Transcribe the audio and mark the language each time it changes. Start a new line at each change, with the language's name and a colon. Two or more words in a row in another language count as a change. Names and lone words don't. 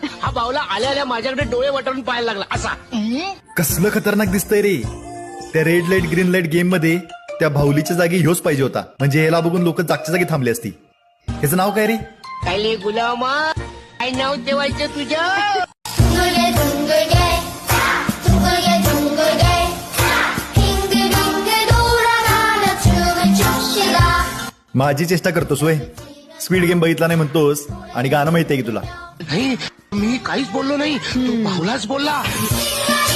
Marathi: हा बावला आल्या आल्या माझ्याकडे डोळे वटवून पाहायला लागला असा. कसलं खतरनाक दिसतंय रे. त्या
English: red light green light
Marathi: गेम मध्ये त्या भाऊलीच्या जागी ह्योच पाहिजे होता. म्हणजे याला बघून लोक जागच्या जागी थांबली असती. ह्याचं नाव काय रे? काय गुलामा, काय नाव ठेवायचं तुझं?
Korean: 둥글게 둥글게 둥글게 둥글게 빙글빙글 돌아가며 춤을 춥시다.
Marathi: माझी चेष्टा करतोस वय.
English: speed game
Marathi: बघितला नाही म्हणतोस आणि गाणं माहितीये की तुला? नाही, मी काहीच बोललो नाही. तू बावलाच बोलला.